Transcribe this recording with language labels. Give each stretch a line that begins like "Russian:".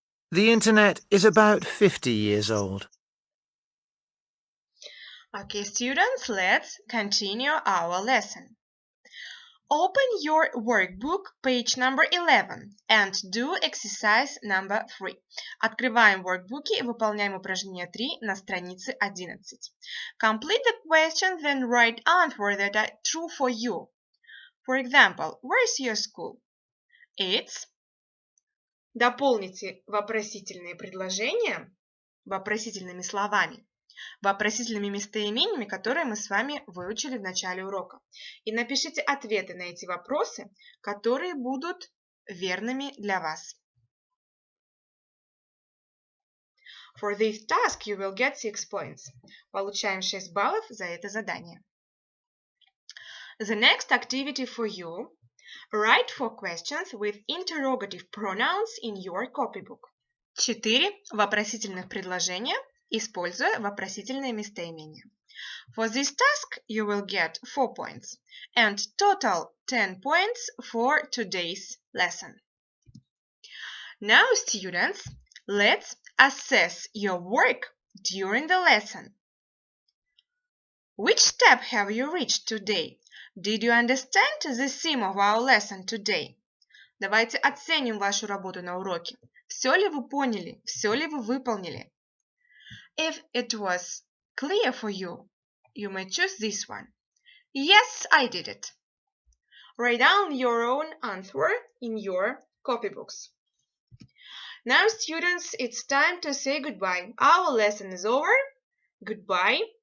English: The Internet is about 50 years old. Okay, students, let's continue our lesson. Open your workbook, page number 11, and do exercise number 3.
Russian: Открываем workbook и выполняем упражнение 3 на странице 11.
English: Complete the questions, then write answers that are true for you. For example, where's your school? It's.
Russian: Дополните вопросительные предложения вопросительными словами, вопросительными местоимениями, которые мы с вами выучили в начале урока. И напишите ответы на эти вопросы, которые будут верными для вас.
English: For this task you will get 6 points.
Russian: Получаем 6 баллов за это задание.
English: The next activity for you. Write 4 questions with interrogative pronouns in your copybook.
Russian: 4 вопросительных предложения, используя вопросительные местоимения.
English: For this task, you will get 4 points and total 10 points for today's lesson. Now, students, let's assess your work during the lesson. Which step have you reached today? Did you understand the theme of our lesson today?
Russian: Давайте оценим вашу работу на уроке. Все ли вы поняли? Все ли вы выполнили?
English: If it was clear for you, you may choose this one. Yes, I did it. Write down your own answer in your copybooks. Now, students, it's time to say goodbye. Our lesson is over. Goodbye.